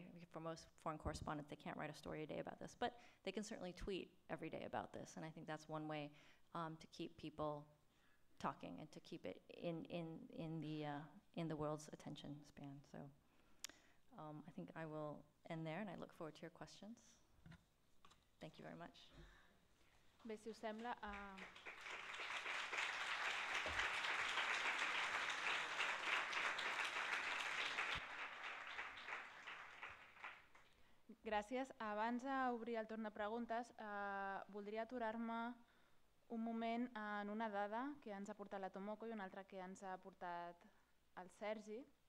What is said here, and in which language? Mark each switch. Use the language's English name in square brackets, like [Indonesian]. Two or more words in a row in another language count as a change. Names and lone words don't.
[English] For most foreign correspondents, they can't write a story a day about this, but they can certainly tweet every day about this, and I think that's one way to keep people talking and to keep it in the world's attention span. So I think I will end there, and I look forward to your questions. Thank you very much. [Catalan] Bé, si us sembla, gràcies. Abans d'obrir el torn de preguntes, voldria aturar-me un moment en una dada que ens ha portat la Tomoko i una altra que ens ha portat el Sergi.